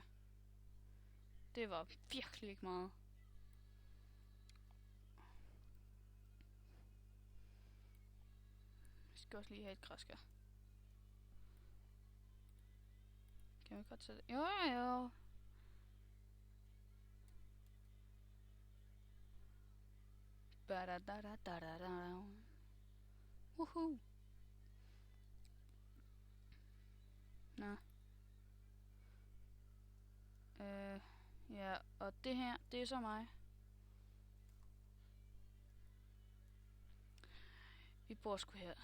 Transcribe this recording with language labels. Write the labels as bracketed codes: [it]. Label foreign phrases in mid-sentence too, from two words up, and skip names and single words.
[da] Det var virkelig ikke meget. Vi skal også lige have et græskar. Kan vi godt sætte det? Jo. Ba-da-da-da-da-da-da. Woohoo. Nå. Ja, og det her, det er så mig. Vi bor sgu her.